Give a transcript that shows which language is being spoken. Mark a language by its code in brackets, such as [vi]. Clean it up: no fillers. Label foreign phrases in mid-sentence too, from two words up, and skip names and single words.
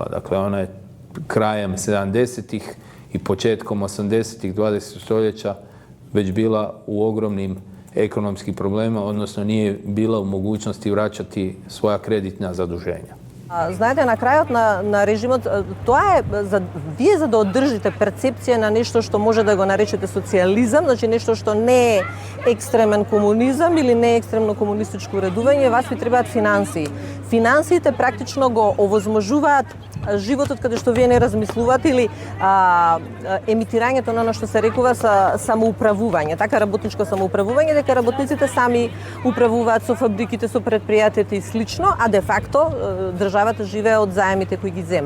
[hr] Dakle, ona je krajem 70-ih i početkom 80-ih 20. stoljeća već bila u ogromnim ekonomskim problemima, odnosno nije bila u mogućnosti vraćati svoja kreditna zaduženja. [mk] Знаете, на крајот на режимот, тоа е, вие за да одржите перцепција на нешто што може да го наречете социализам, значи нешто што не е екстремен комунизам или не е екстремно комунистичко уредување, вас ви требаат финансии. Финансиите практично го овозможуваат животот каде што вие не размислувате или емитирањето на оно што се рекува самоуправување, така работничко самоуправување, дека работниците сами управуваат со фабриките, со предпријатията и слично, а [la] de facto [mk] државата живее од заемите кои ги зема.